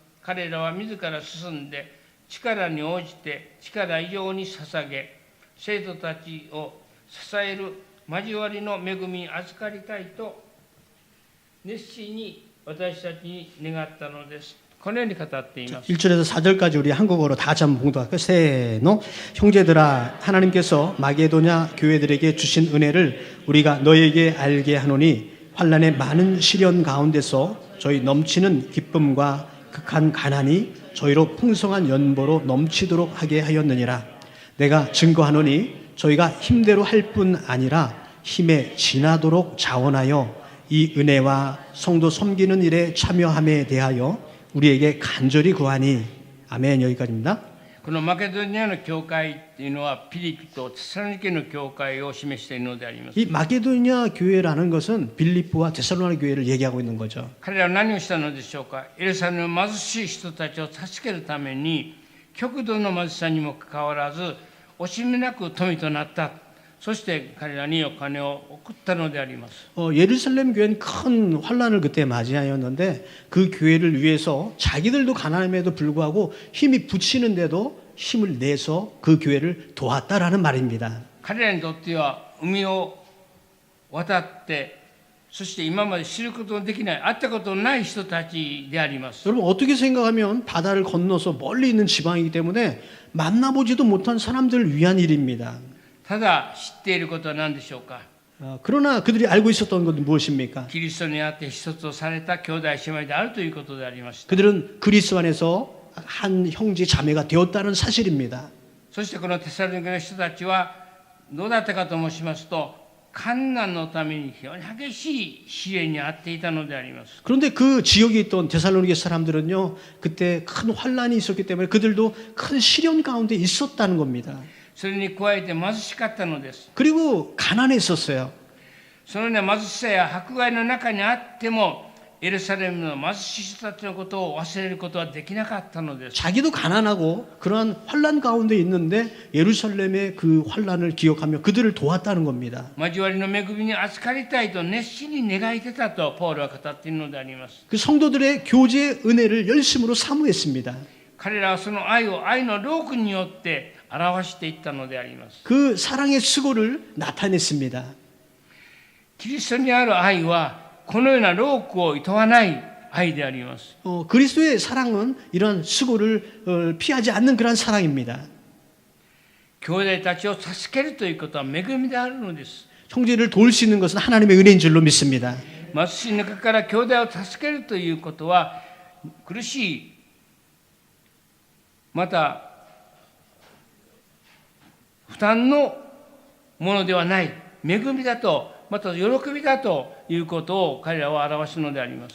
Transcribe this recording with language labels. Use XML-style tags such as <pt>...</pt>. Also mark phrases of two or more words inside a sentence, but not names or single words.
<ja>彼らは自ら進んで、力に応じて力以上に捧げ、生徒たちを支える交わりの恵みに預かりたいと、熱心に私たちに願ったのです。このように語っています。</ja> <ko>1절에서 4절까지 우리 한국어로 다 같이 한번 봉독할까요? 세노 형제들아 하나님께서 마게도냐 교회들에게 주신 은혜를 우리가 너에게 알게 하노니 환난의 많은 시련 가운데서 저희 넘치는 기쁨과 극한 가난이 저희로 풍성한 연보로 넘치도록 하게 하였느니라. 내가 증거하노니 저희가 힘대로 할 뿐 아니라 힘에 지나도록 자원하여 이 은혜와 성도 섬기는 일에 참여함에 대하여 우리에게 간절히 구하니. 아멘. 여기까지입니다.</ko> <ja>このマケドニアの教会というのはピリピとテサロニケの教会を示しているのであります。</ja> <ko>이 마게도니아 교회라는 것은 빌립보와 데살로니가 교회를 얘기하고 있는 거죠.</ko> <ja>彼らは何をしたのでしょうか。エルサレムの貧しい人たちを助けるために極度の貧しさにもかかわらず惜しみなく富となった。そして彼らにお金を送ったのであります。</ja> <ko>예루살렘 교회는 큰 환란을 그때 맞이하였는데 그 교회를 위해서 자기들도 가난함에도 불구하고 힘이 붙이는데도 힘을 내서 그 교회를 도왔다라는 말입니다.</ko> <ja>彼らにとっては海を渡ってそして今まで知ることのできない会ったことのない人たちであります。</ja> <ko>여러분 어떻게 생각하면 바다를 건너서 멀리 있는 지방이기 때문에 만나보지도 못한 사람들을 위한 일입니다.</ko> <ja>ただ知っていることは何でしょうか。</ja> <ko>그러나 그들이 알고 있었던 것은 무엇입니까?</ko> <ja>キリストにあって一つとされた兄弟姉妹であるということでありました。</ja> <ko>그들은 그리스도 안에서 한 형제 자매가 되었다는 사실입니다.</ko> <ja>そしてこのテサロニケの人たちはどうだったかと申しますと、患難のために非常に激しい試練にあっていたのであります。</ja> <ko>그런데 그 지역에 있던 데살로니게 사람들은요, 그때 큰 환란이 있었기 때문에 그들도 큰 시련 가운데 있었다는 겁니다.</ko> <ja>それに加えて貧しかったのです。</ja> <ko>그리고 가난했었어요.</ko> <ja>そのような貧しさや迫害の中にあっても、エルサレムの貧しい人たちのことを忘れることはできなかったのです。</ja> <ko>자기도 가난하고 그러한 환란 가운데 있는데 예루살렘의 그 환란을 기억하며 그들을 도왔다는 겁니다.</ko> <ja>交わりの恵みに預かりたいと熱心に願いてたとポールは語っているのであります。</ja> <ko>그 성도들의 교제 은혜를 열심으로 사모했습니다.</ko> <ja>彼らはその愛を愛の労苦によって表していったのであります。</ja> <ko>그 사랑의 수고를 나타냈습니다.</ko> <ja>キリストにある愛はこのような労苦を厭わない愛であります。</ja> <ko>그리스도의 사랑은 이런 수고를 피하지 않는 그런 사랑입니다.</ko> <ja>兄弟たちを助けるということは恵みであるのです。</ja> <ko>형제를 도울 수 있는 것은 하나님의 은혜인 줄로 믿습니다.</ko> <ja>貧しい中から兄弟を助けるということは苦しい、また負担のものではない恵みだと、また喜びだということを彼らは表すのであります。</ja>